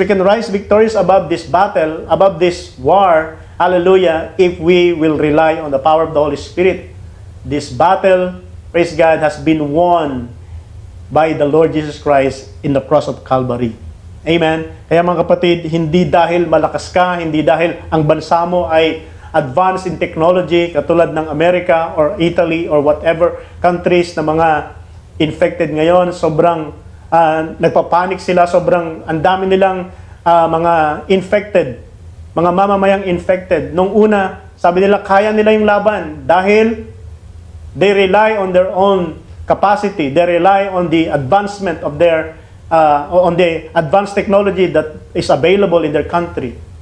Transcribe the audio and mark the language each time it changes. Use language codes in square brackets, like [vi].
[en] We can rise victorious above this battle, above this war. Hallelujah, if we will rely on the power of the Holy Spirit. This battle, praise God, has been won by the Lord Jesus Christ in the cross of Calvary. Amen. [tl] Kaya mga kapatid, hindi dahil malakas ka, hindi dahil ang bansa mo ay [en] advanced in technology [tl] katulad ng Amerika or Italy or whatever countries na mga infected ngayon, sobrang nagpapanik sila, sobrang ang dami nilang mga infected, mga mamamayang infected. Nung una, sabi nila kaya nila yung laban dahil [en] they rely on their own capacity, they rely on the advancement of their on the advanced technology that is available in their country.